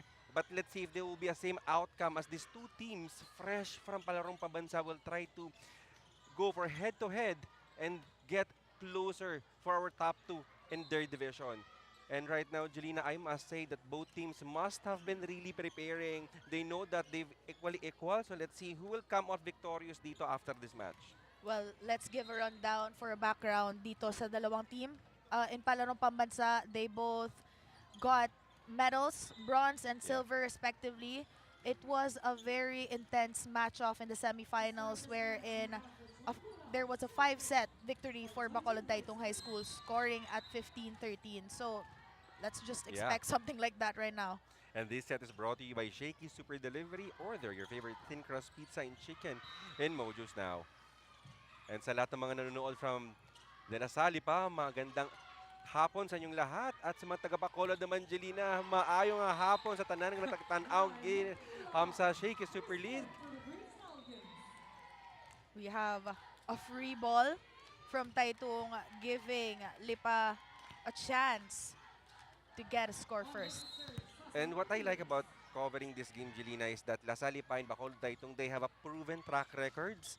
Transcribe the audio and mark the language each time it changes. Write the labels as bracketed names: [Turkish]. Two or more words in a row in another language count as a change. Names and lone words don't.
[English] But let's see if there will be a same outcome as these two teams, fresh from Palarong Pambansa, will try to go for head-to-head and get closer for our top two in their division. And right now, Jelena, I must say that both teams must have been really preparing. They know that they've equally equal. So let's see who will come out victorious dito after this match. Well, let's give a rundown for a background [Filipino] dito sa dalawang team. [English] In palarong pambansa, they both got medals, bronze and silver respectively. It was a very intense match-off in the semifinals wherein there was a 5-set victory for Bacolod Taitung High School, scoring at 15-13. So let's just expect something like that right now. And this set is brought to you by Shakey Super Delivery. Order your favorite thin crust pizza and chicken in Mojo's now. [Filipino] And sa lahat ng mga nanonood from Salle-Lipa, magandang hapon sa inyong lahat. At sa mga taga-Bacolod naman, Jelena, [Hiligaynon] maayong hapon sa tanan ng natagtanaw [Filipino] sa Shakey Super League. [English] We have a free ball from Taitung, giving Lipa a chance to get a score first. And what I like about covering this game, Jelena, is that Salle-Lipa and Bacolod Taitung, they have a proven track records.